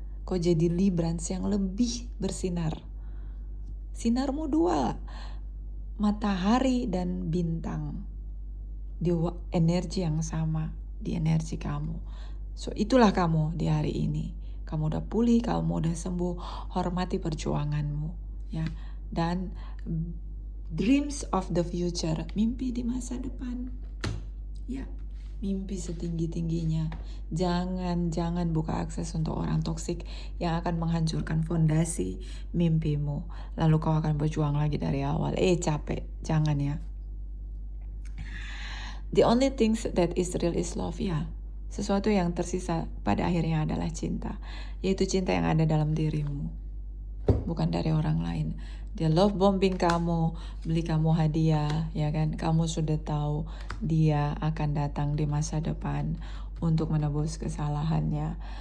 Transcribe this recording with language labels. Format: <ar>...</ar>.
<id>Kau jadi Librans yang lebih bersinar. Sinarmu 2. Matahari dan bintang. Di energi yang sama. Di energi kamu. So itulah kamu di hari ini. Kamu udah pulih, kamu udah sembuh. Hormati perjuanganmu. Ya. Dan</id> <en>dreams of the future.</en> <id>Mimpi di masa depan. Ya. Mimpi setinggi-tingginya. Jangan buka akses untuk orang toksik yang akan menghancurkan fondasi mimpimu. Lalu kau akan berjuang lagi dari awal. Capek. Jangan ya.</id> <en>The only things that is real is love.</en> <id>Ya. Sesuatu yang tersisa pada akhirnya adalah cinta. Yaitu cinta yang ada dalam dirimu. Bukan dari orang lain. Dia love bombing kamu, beli kamu hadiah, ya kan? Kamu sudah tahu dia akan datang di masa depan untuk menebus kesalahannya.</id>